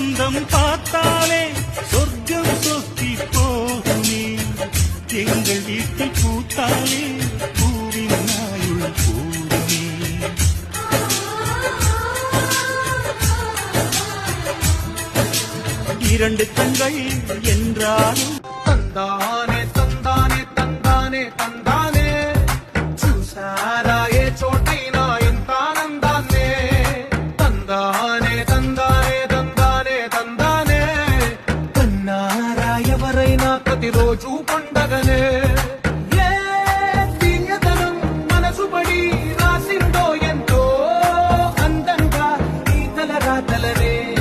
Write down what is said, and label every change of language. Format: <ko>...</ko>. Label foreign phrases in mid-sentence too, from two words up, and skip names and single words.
<ta>முகம் பார்த்தாலே சொர்க்கம் சொத்தி போகுமே எங்கள் வீட்டில் பூத்தாலே பூவின் நாயுள் கூடுமே இரண்டு கண்கள் என்றாலும்</ta> <te>తందానే తందానే తందానే తందానే చూసారా ఏ చోటైనా ఎంత ఆనందాన్నే తందానే తందానే తందానే తందానే కన్నారా ఎవరైనా ప్రతిరోజు పండగనే ఏ తీయదనం మనసు పడి రాసిందో ఎంతో అందంగా ఈ తల రాతలనే</te>